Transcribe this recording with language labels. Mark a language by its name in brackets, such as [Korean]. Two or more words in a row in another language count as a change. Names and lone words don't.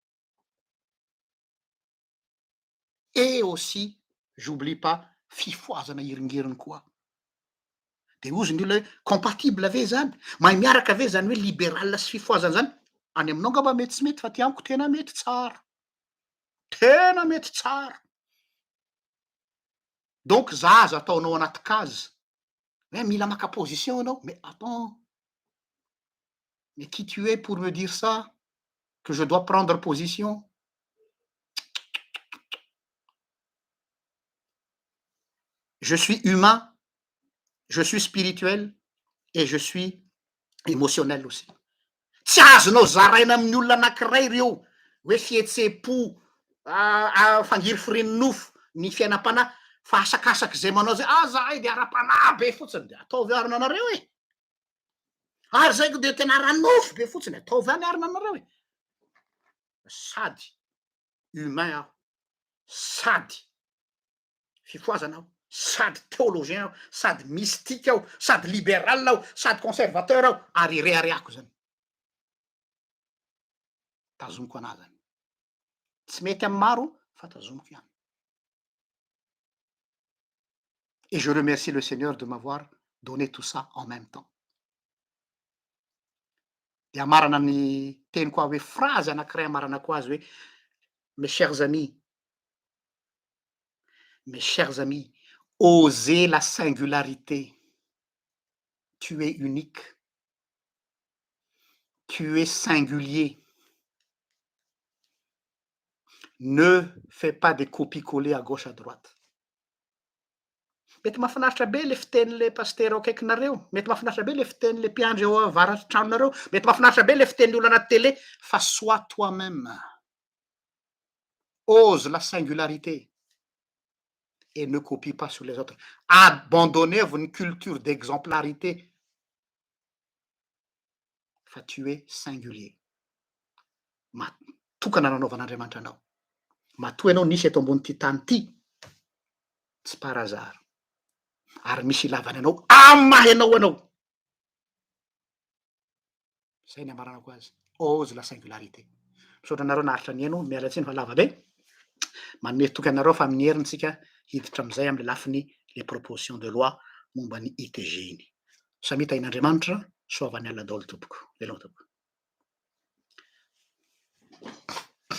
[French] Et aussi j'oublie pas [Malagasy] fifoazana iringiriny koa. De ozy ny olona hoe compatible ve zany, mahay miaraka ve zany hoe libéral sy fifoazana zany? Any aminao angamba mety tsy mety fa ty amiko tena mety tsara, tena mety tsara. Donc za azo ataonao anaty case hoe mila maka position anao, [French] mais attends, mais qui tu es pour me dire ça que je dois prendre position? Je suis humain, je suis spirituel et je suis émotionnel aussi. [Malagasy] Tsy azonao zaraina amin'ny olona anankiray reo hoe fihetsepo fangiry firen'ny nofo ny fiainam-panahy fa asakasaky zay manao zay zahay de ara-panahy be fotsiny de ataovy arina anareo e. Ary zay ko de tena ara-nofo be fotsiny ataovy any arina anareo e. Sady humain aho, sady fifoazana aho, sady théologien aho, sady mystique aho, sady libéral aho, sady conservateur aho ary rehareako zany. Tazomiko anazy zany. Tsy mety amy maro fa tazomiko ihany. [French] Et je remercie le Seigneur de m'avoir donné tout ça en même temps. [Malagasy] De amarana ny teny koa hoe phrase anankiray amaranako azy hoe [French] mes chers amis, osez la singularité. Tu es unique. Tu es singulier. Ne fais pas des copies-collées à gauche à droite. [Malagasy] Mety mahafinaritra be le fitenin'le pasteur akaikinareo, mety mahafinaritra be le fitenin'le mpiandry eo avaratr'y tranonareo, mety mahafinaritra be le fitenin'ny olo anaty télé, fa [French] sois toi-même. Ose la singularité et ne copie pas sur les autres. Abandonnez-vous une culture d'exemplarité. Fa tu es singulier. [Malagasy] Tokana nanaovan'Andriamanitra anao. Matoa ianao nisy eto ambony tany ty, tsy [French] par hasard. [Malagasy] Ary misy ilavany anao amy maha ianao anao. Zay ny amaranako azy. Ose la singularité. Misaotra anareo naharitra ny eno, miala tsiny fa lava be. Manome toky anareo fa amin'ny herintsika hiditra am'izay am'le lafiny [French] les propositions de loi [Malagasy] momba ny ITG iny. Samita in'Andriamanitra, soavany ala daholo tompoko. Veloma tompoko.